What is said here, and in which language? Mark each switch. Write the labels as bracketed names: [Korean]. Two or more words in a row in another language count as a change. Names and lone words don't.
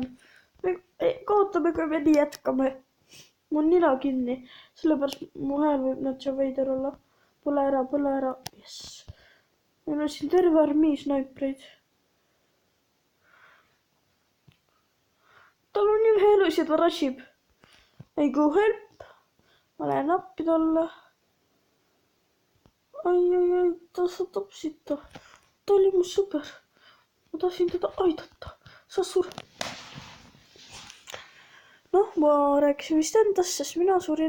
[Estonian] Me kaotame, kui me nii jätkame. Mu on nina kinni. Sellepärast mu hääl võib natsa veider olla. Põle ära. Yes. Meil on siin terve armii snaipreid. Tal on nii vähe elusid, ta rashib. [English] I go help. [Estonian] Ma lähen appi talle. Ai, ta sa tapsid ta. Ta oli mu sõber. Ma tahtsin teda aidata. Sa sur. Noh, ma rääkisin vist endast, sest mina surin.